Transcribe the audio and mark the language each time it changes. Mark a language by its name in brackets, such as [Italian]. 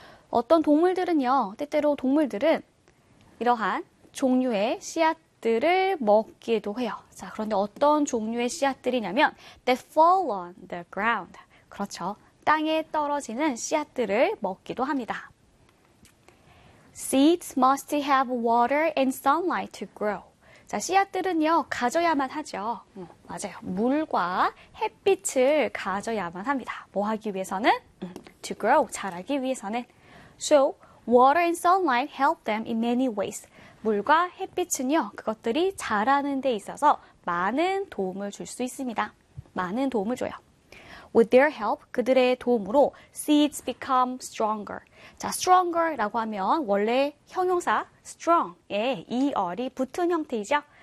[Korean] 어떤 동물들은요, 때때로 동물들은 이러한 종류의 씨앗들을 먹기도 해요. 자, 그런데 어떤 종류의 씨앗들이냐면, [English] they fall on the ground. [Korean] 그렇죠. 땅에 떨어지는 씨앗들을 먹기도 합니다. [English] Seeds must have water and sunlight to grow. [Korean] 자, 씨앗들은요, 가져야만 하죠. 맞아요. 물과 햇빛을 가져야만 합니다. 뭐 하기 위해서는? [English] To grow, [Korean] 자라기 위해서는. [English] So, water and sunlight help them in many ways. [Korean] 물과 햇빛은요, 그것들이 자라는 데 있어서 많은 도움을 줄수 있습니다. 많은 도움을 줘요. [English] With their help, [Korean] 그들의 도움으로 [English] seeds become stronger. [Korean] 자, stronger라고 하면 원래 형용사 strong에 er이 붙은 형태이죠.